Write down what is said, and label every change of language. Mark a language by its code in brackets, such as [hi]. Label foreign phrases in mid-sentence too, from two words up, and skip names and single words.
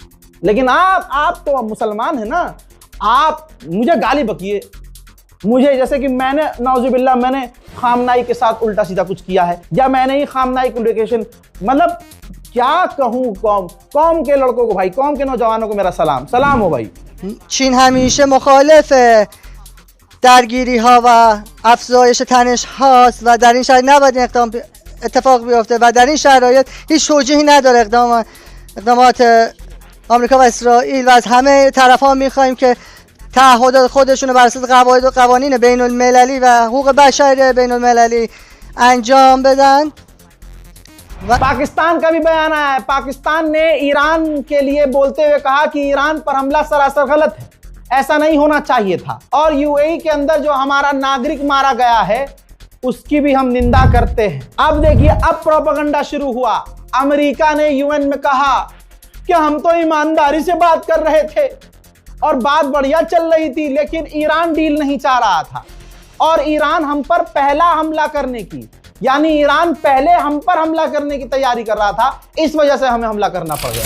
[hi] लेकिन आप तो मुसलमान है ना, आप मुझे गाली बकिए, मुझे जैसे कि मैंने नाउजुबिल्लाह मैंने खामनाई के साथ उल्टा सीधा कुछ किया है, या मैंने ही खामनाई कम्युनिकेशन, मतलब क्या कहूं कौम के लड़कों को भाई, कौम के नौजवानों को मेरा सलाम हो भाई। [fa] चीन همیشه مخالف درگیری ها و افزایش تنش هاست و در این شرایط نباید این اقدام اتفاق بیفته و در این شرایط هیچ توجیهی نداره اقدامات آمریکا و اسرائیل و از همه طرف‌ها می‌خوایم که تعهدات خودشون رو بر اساس قواعد و قوانین بین المللی و حقوق بشر بین المللی انجام بدن। [hi] पाकिस्तान का भी बयान आया है। पाकिस्तान ने ईरान के लिए बोलते हुए कहा कि ईरान पर हमला सरासर गलत है, ऐसा नहीं होना चाहिए था। और यूएई के अंदर जो हमारा नागरिक मारा गया है उसकी भी हम निंदा करते हैं। अब देखिए, अब प्रोपेगेंडा शुरू हुआ। अमेरिका ने यूएन में कहा कि हम तो ईमानदारी से बात कर रहे थे और बात बढ़िया चल रही थी, लेकिन ईरान डील नहीं चाह रहा था और ईरान हम पर पहला हमला करने की, यानी ईरान पहले हम पर हमला करने की तैयारी कर रहा था, इस वजह से हमें हमला करना पड़ गया।